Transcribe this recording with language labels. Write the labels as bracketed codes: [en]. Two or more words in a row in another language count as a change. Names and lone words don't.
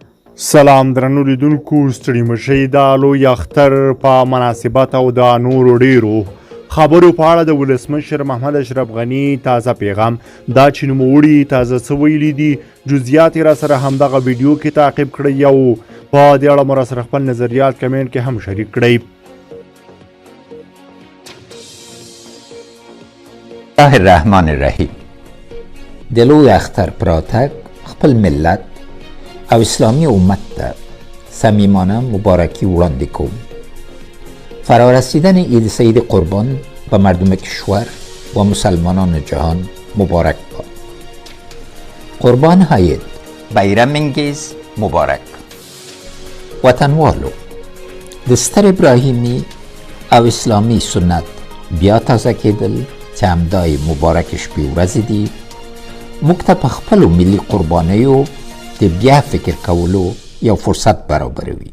[ps] سلام درنو لیدونکو، ستړي مشئ د لوی اختر په مناسبت او د نورو ډیرو خبرو په اړه د ولسمشر محمد اشرف غني تازه پیغام دا چې نوموړي تازه څه ویلي دي جزئیات یې راسره همدغه ویډیو کې تعقیب کړئ او په دې اړه مو راسره خپل نظریات کمنټ کې هم شریک کړئ. [ar] الله الرحمن الرحیم. [ps] د لوی اختر پر راتګ خپل ملت او اسلامی امت ته صمیمانه مبارکی وړاندې کوم. [fa] فرارسیدن عید سعید قربان به مردم کشور و مسلمانان جهان مبارک باد. [uz] قربان عید بیرم انگیز مبارک. [ps] وطنوالو، د ستر ابراهیمی او اسلامی سنت بیا تازه کېدل چې همدای مبارک شپې ورځې دي موږ ته په خپلو ملي قربانیو د بیا فکر کولو یو فرصت برابروي.